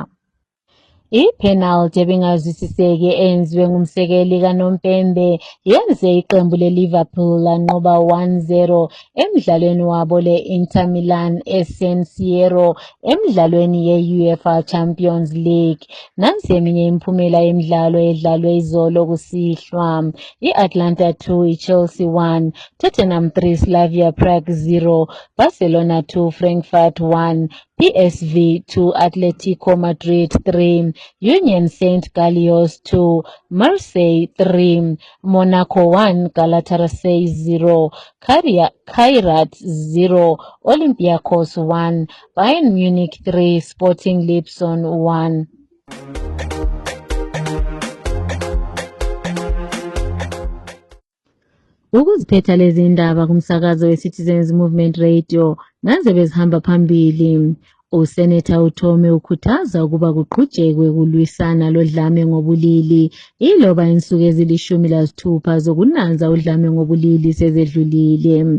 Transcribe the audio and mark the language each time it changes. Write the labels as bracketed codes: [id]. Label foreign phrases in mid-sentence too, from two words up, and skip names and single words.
[nd] I-penalty ebingazwisiseki eyenziwe ngumsekeli kaNompembe yenze iqembu le-Liverpool lanqoba 1-0 emidlalweni wabo le-Inter Milan eSan Siro emidlalweni ye-UEFA Champions League. Nansi eminye imiphumela yemidlalo edlalwe izolo kusihlwa. I-Atlanta 2, iChelsea 1, Tottenham 3, Slavia Prague 0, Barcelona 2, Frankfurt 1, PSV 2, Atletico Madrid 3, Union Saint-Gilloise 2, Marseille 3, Monaco 1, Galatasaray 0, Kairat 0, Olympiacos 1, Bayern Munich 3, Sporting Lisbon 1. Ukuziphetha lezi ndaba kumsakazo we-Citizens Movement Radio naze bezihamba phambili. Useneta uThome ukhuthaza ukuba kuqhutshekwe kulwisana lodlame ngobulili iloba insuku ezili-16 zokunanza udlame ngobulili sezedlulile.